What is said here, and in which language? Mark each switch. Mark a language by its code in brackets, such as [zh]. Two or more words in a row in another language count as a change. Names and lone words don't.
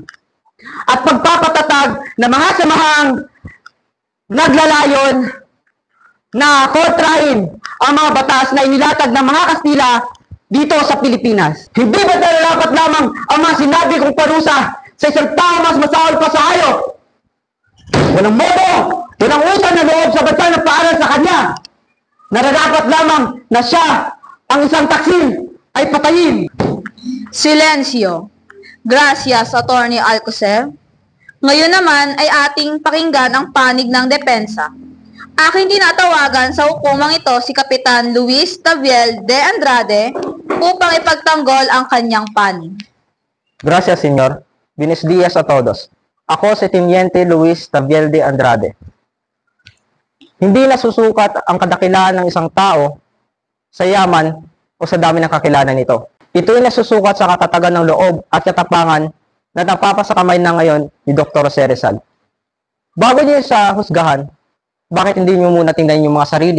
[tl] At pagpapatatag ng mga samahang naglalayon na kontrahin ang mga batas na inilatag ng mga Kastila dito sa Pilipinas. Hindi ba nararapat lamang ang mga sinabi kong parusa sa isang tao mas masahol pa sa hayop? Walang modo, walang utang na loob sa bansa na paaral sa kanya. Nararapat lamang na siya ang isang taksil ay patayin. [es] Silencio. Gracias, Attorney Alcocer. [tl] Ngayon naman ay ating pakinggan ang panig ng depensa. Aking tinatawagan sa hukumang ito si Kapitan Luis Taviel de Andrade upang ipagtanggol ang kanyang panig. [es] Gracias, Senyor. Buenos días a todos. [tl] Ako si Teniente Luis Taviel de Andrade. Hindi nasusukat ang kadakilaan ng isang tao sa yaman o sa dami ng kakilala nito. Ito ay nasusukat sa katatagan ng loob at katapangan na napapasakamay na ngayon ni Dr. Jose Rizal. Bago niyo sa husgahan, bakit hindi niyo muna tingnan yung mga sarili?